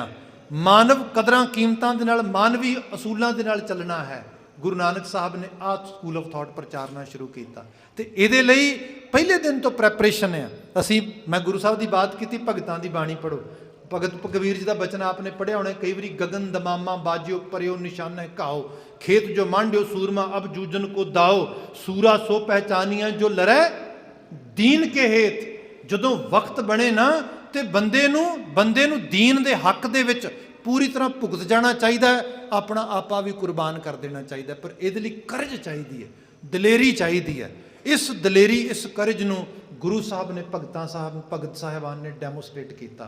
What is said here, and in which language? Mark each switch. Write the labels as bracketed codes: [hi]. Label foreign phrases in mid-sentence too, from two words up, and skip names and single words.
[pa] ਮਾਨਵ ਕਦਰਾਂ ਕੀਮਤਾਂ ਦੇ ਨਾਲ, ਮਾਨਵੀ ਅਸੂਲਾਂ ਦੇ ਨਾਲ ਚੱਲਣਾ ਹੈ। ਗੁਰੂ ਨਾਨਕ ਸਾਹਿਬ ਨੇ ਆਹ [en] school of thought [pa] ਪ੍ਰਚਾਰਨਾ ਸ਼ੁਰੂ ਕੀਤਾ, ਤੇ ਇਹਦੇ ਲਈ ਪਹਿਲੇ ਦਿਨ ਤੋਂ ਪ੍ਰੈਪਰੇਸ਼ਨ ਹੈ। ਮੈਂ ਗੁਰੂ ਸਾਹਿਬ ਦੀ ਬਾਤ ਕੀਤੀ, ਭਗਤਾਂ ਦੀ ਬਾਣੀ ਪੜ੍ਹੋ। ਭਗਤ ਕਬੀਰ ਜੀ ਦਾ ਬਚਨ ਆਪਨੇ ਪੜ੍ਹਿਆ ਹੋਣਾ ਕਈ ਵਾਰੀ, ਗਗਨ ਦਮਾਮਾ ਬਾਜਿਓ ਪਰਿਓ ਨਿਸ਼ਾਨ ਹੈ ਘਾਓ, ਖੇਤ ਜੋ ਮਾਂਡਿਓ ਸੂਰਮਾ ਅਬ ਜੂਜਨ ਕੋ ਦਾਓ, ਸੂਰਾ ਸੋ ਪਹਿਚਾਨਿਆ ਜੋ ਲੜੈ ਦੀਨ ਕੇ ਹੇਤ। ਜਦੋਂ ਵਕਤ ਬਣੇ ਨਾ ਤੇ ਬੰਦੇ ਨੂੰ ਦੀਨ ਦੇ ਹੱਕ ਦੇ ਵਿੱਚ ਪੂਰੀ ਤਰ੍ਹਾਂ ਭੁਗਤ ਜਾਣਾ ਚਾਹੀਦਾ ਹੈ, ਆਪਣਾ ਆਪਾ ਵੀ ਕੁਰਬਾਨ ਕਰ ਦੇਣਾ ਚਾਹੀਦਾ। ਪਰ ਇਹਦੇ ਲਈ ਕਰਜ ਚਾਹੀਦੀ ਹੈ, ਦਲੇਰੀ ਚਾਹੀਦੀ ਹੈ। ਇਸ ਦਲੇਰੀ, ਇਸ ਕਰਜ ਨੂੰ ਗੁਰੂ ਸਾਹਿਬ ਨੇ, ਭਗਤ ਸਾਹਿਬਾਨ ਨੇ ਡੈਮੋਸਟ੍ਰੇਟ ਕੀਤਾ।